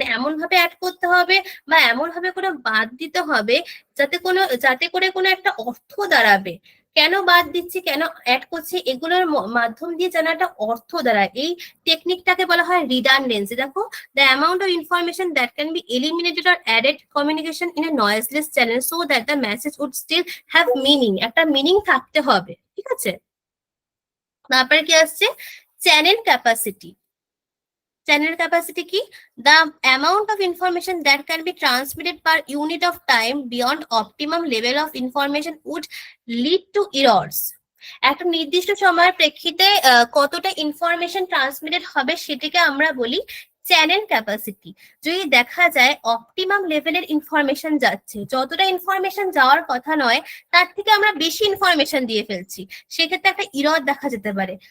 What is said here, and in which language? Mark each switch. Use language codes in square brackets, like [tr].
[bn] মানে এমন ভাবে অ্যাড করতে হবে বা এমন ভাবে কোনো বাদ দিতে হবে যাতে করে কোনো একটা অর্থ দাঁড়াবে। কেন বাদ দিচ্ছি, কেন অ্যাড করছি, এগুলোর মাধ্যম দিয়ে যেন একটা অর্থ দাঁড়ায়, এই টেকনিকটাকে বলা হয় রিডান্ডেন্সি। দেখো, [en] the amount of information that can be eliminated or added communication in a noiseless channel so that the message would still have meaning. [bn] একটা মিনিং থাকতে হবে, ঠিক আছে। তারপরে কি আসছে চ্যানেল ক্যাপাসিটি। চ্যানেল ক্যাপাসিটি কি? [en] the amount of information that can be transmitted per unit of time beyond optimum level of information would lead to errors. [bn] একটা নির্দিষ্ট সময়ের প্রেক্ষিতে কতটা ইনফরমেশন ট্রান্সমিটেড হবে সেটাকে আমরা বলি চ্যানেল ক্যাপাসিটি। যদি দেখা যায় অপটিমাম লেভেলের ইনফরমেশন যাচ্ছে, যতটা ইনফরমেশন যাওয়ার কথা নয় তার থেকে আমরা বেশি ইনফরমেশন দিয়ে ফেলছি, সেক্ষেত্রে একটা ইরর দেখা যেতে পারে।